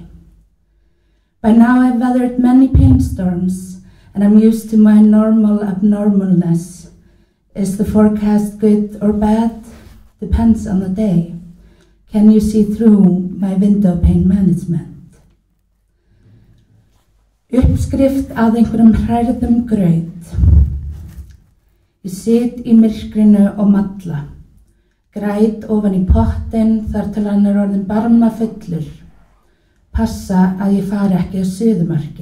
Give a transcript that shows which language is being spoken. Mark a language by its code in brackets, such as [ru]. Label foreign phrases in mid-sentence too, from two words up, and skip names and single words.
[en] By now I've weathered many pain storms and I'm used to my normal abnormalness. Is the forecast good or bad? Depends on the day. Can you see through my window pane management? [is] Uppskrift að einhverjum hrærðum graut. Ég sit í myrkrinu og malla. Græt ofan í pottinn þar til hann orðinn barma fullur. Passa að ég fari ekki að suðumarki.